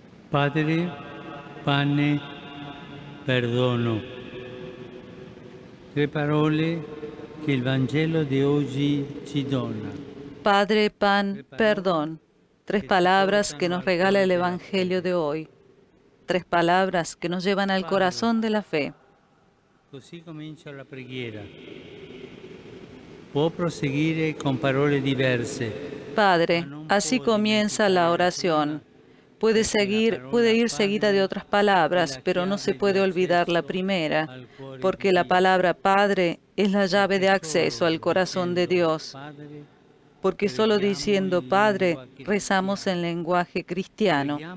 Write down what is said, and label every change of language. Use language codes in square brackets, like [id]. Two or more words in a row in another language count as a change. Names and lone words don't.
[it] Padre, pane, perdono. Tre parole che il Vangelo di oggi ci dona. [es] Padre, pan, perdón. Tres palabras que nos regala el Evangelio de hoy. Tres palabras que nos llevan al corazón de la fe. [it] Così comincia la preghiera. Può proseguire con parole diverse. [es] Padre, así comienza la oración. Puede ir seguida de otras palabras, pero no se puede olvidar la primera, porque la palabra Padre es la llave de acceso al corazón de Dios. Porque solo diciendo Padre rezamos en lenguaje cristiano.